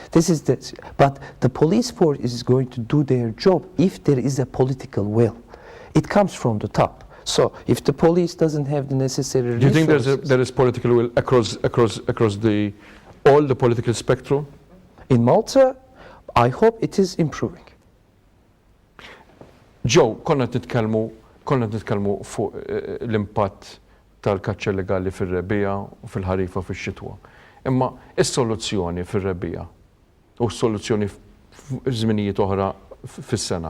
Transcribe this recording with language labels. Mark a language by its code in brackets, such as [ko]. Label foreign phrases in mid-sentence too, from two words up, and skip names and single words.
[en] But the police force is going to do their job if there is a political will. It comes from the top. So if the police doesn't have the necessary resources... Do you think there is political will across all the political spectrum? In Malta, I hope it is improving. [mt] Joe, konna nitkellmu fuq l-impatt tal-kaċċa legali fir-rebbija u fil-ħarifa fix-xitwa. Imma is-soluzzjoni fir-rebbija u s-soluzzjoni f'żminijiet oħra fis-sena.